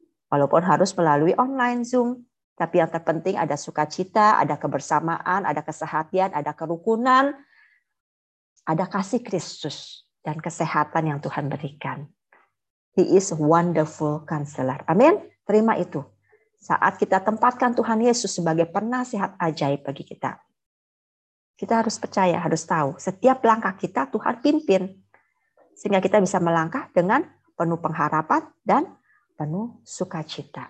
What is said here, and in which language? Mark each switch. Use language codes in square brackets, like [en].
[id] Walaupun harus melalui online Zoom, tapi yang terpenting ada sukacita, ada kebersamaan, ada kesehatan, ada kerukunan, ada kasih Kristus dan kesehatan yang Tuhan berikan. [en] He is a wonderful counselor. [id] Amin. Terima itu. Saat kita tempatkan Tuhan Yesus sebagai penasihat ajaib bagi kita, kita harus percaya, harus tahu, setiap langkah kita Tuhan pimpin. Sehingga kita bisa melangkah dengan penuh pengharapan dan penuh sukacita.